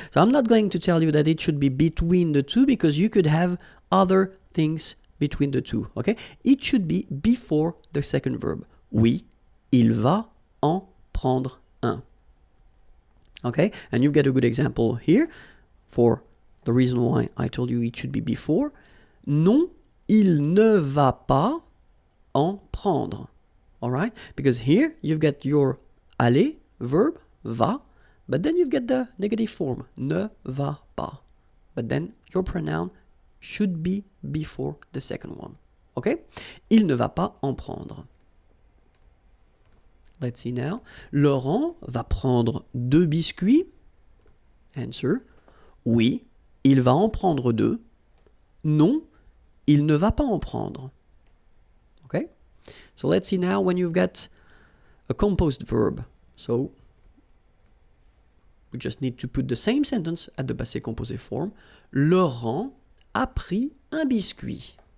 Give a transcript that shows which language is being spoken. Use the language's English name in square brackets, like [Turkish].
[English] So I'm not going to tell you that it should be between the two because you could have other things between the two. Okay? It should be before the second verb. [French] Oui, il va en prendre un. [English] Okay, and you get a good example here for the reason why I told you it should be before. [French] Non, il ne va pas en prendre. [English] All right, because here you've got your aller verb, va, but then you've got the negative form, [French] ne va pas. [English] But then your pronoun should be before the second one. [French] Okay, il ne va pas en prendre. [English] Let's see now. [French] Laurent va prendre deux biscuits. [English] Answer. [French] Oui, il va en prendre deux. Non, il ne va pas en prendre. [English] Okay? So let's see now when you've got a composed verb. So we just need to put the same sentence at the passé composé form. [French] Laurent a pris un biscuit.